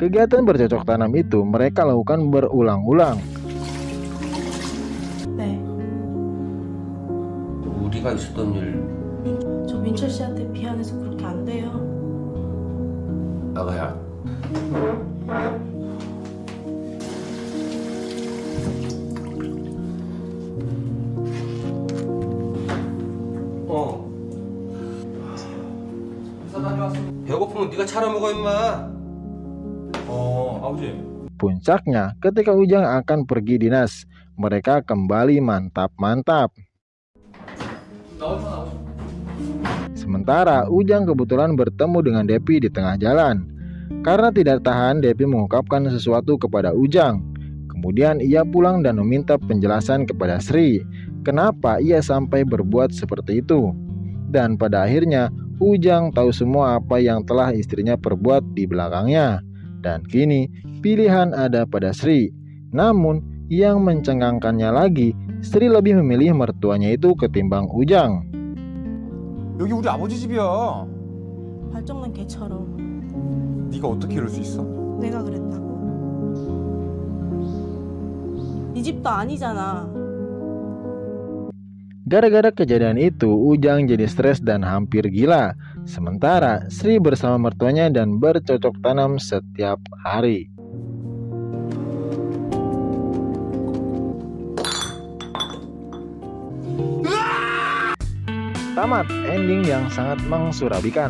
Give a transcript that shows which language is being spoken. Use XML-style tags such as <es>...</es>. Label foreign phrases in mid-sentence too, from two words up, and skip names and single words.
<id>Kegiatan bercocok tanam itu mereka lakukan berulang-ulang.</id> <ko>네, 우리가 있었던 일. 저 민철 씨한테 미안해서 그렇게 안 돼요. 아가야. 회사 다녀왔어. 배고프면 네가 차려 먹어 임마. 아버지.</ko> <id>Puncaknya, ketika Ujang akan pergi dinas, mereka kembali mantap-mantap. Sementara Ujang kebetulan bertemu dengan Depi di tengah jalan. Karena tidak tahan, Depi mengungkapkan sesuatu kepada Ujang. Kemudian ia pulang dan meminta penjelasan kepada Sri, kenapa ia sampai berbuat seperti itu. Dan pada akhirnya Ujang tahu semua apa yang telah istrinya perbuat di belakangnya. Dan kini pilihan ada pada Sri. Namun yang mencengangkannya lagi, Sri lebih memilih mertuanya itu ketimbang Ujang.</id> <ko>여기 우리 아버지 집이야. 발정난 개처럼 네가 어떻게 이럴 수 있어? 내가 그랬다고? 네 집도 아니잖아.</ko> <id>Gara-gara kejadian itu, Ujang jadi stres dan hampir gila. Sementara Sri bersama mertuanya dan bercocok tanam setiap hari. Tamat, ending yang sangat mengsurabikan.</id>